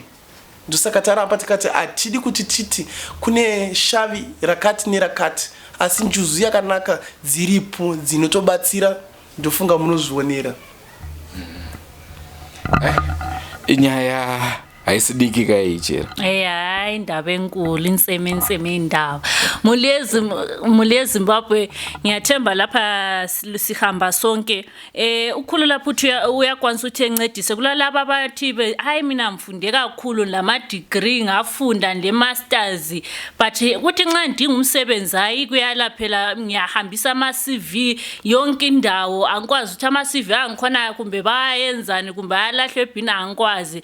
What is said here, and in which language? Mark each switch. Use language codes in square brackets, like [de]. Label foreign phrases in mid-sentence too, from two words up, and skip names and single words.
[sn] Ndosaka taramba tikati hatidi kuti titi kune shavi rakati nerakati, asi njuzu yakanaka dziripo dzinotobatsira. Ndofunga munozvionera. Inyaya haisidiki kaichera. [nd] Hayi indaba enkulu, inseme indaba. Mule Zimbabwe ngiyathemba lapha sihamba sonke. Ukhulula futhi uyakwanisa ukuthi encedise kulalabo abathi hayi mina mfunde kakhulu lama degree ngafunda le masters, but kuthi nxa ndinga umsebenzi hayi kuyalaphela ngiyahambisa ama CV yonke indawo, angikwazi ukuthi ama CV angikhona kumbe bayenzani kumbe ayalahlwe ebhini angikwazi.